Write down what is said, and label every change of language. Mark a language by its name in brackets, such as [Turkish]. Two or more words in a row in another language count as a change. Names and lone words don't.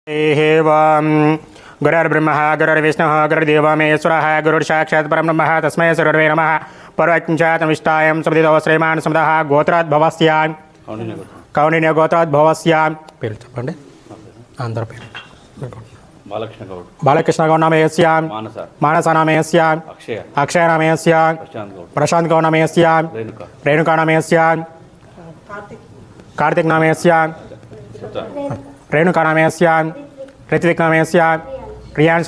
[Sanskrit] गुरुर्ब्रह्मा गुरुर्विष्णुः गुरुर्देवो महेश्वरः गुरुर्साक्षात् परब्रह्म तस्मै गुरवे नमः परवाक्यमिष्टायं सुमदितो श्रीमान् सुमदः गोत्राद्भवस्य कौंडिन्य गोत्राद्भवस्य [Telugu] పేరు చెప్పండి అందరూ పేరు [Sanskrit] बालकृष्ण गौड़ नाम यस्य मानस नाम यस्य अक्षय नाम यस्य प्रशांत गौड़ नाम यस्य रेणुका नाम यस्य कार्तिक नाम यस्य रेणुका नाम यस्य ऋत्विक नाम यस्य प्रियांश